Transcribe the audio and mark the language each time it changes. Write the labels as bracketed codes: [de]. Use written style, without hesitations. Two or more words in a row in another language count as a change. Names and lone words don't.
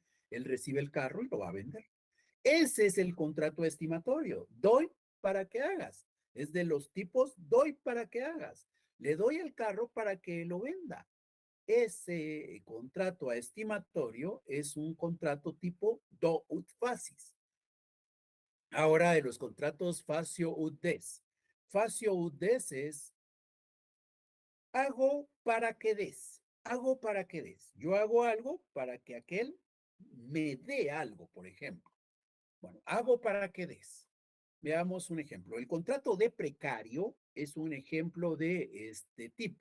[es] Él recibe el carro y lo va a vender. Ese es el contrato estimatorio. Doy para que hagas. Es de los tipos doy para que hagas. Le doy el carro para que lo venda. Ese contrato a estimatorio es un contrato tipo [la] do ut facis. [es] Ahora de los contratos [la] facio ut des. Facio ut des [es] es hago para que des. Hago para que des. Yo hago algo para que aquel me dé algo, por ejemplo. Bueno, hago para que des. Veamos un ejemplo. El contrato de precario es un ejemplo de este tipo.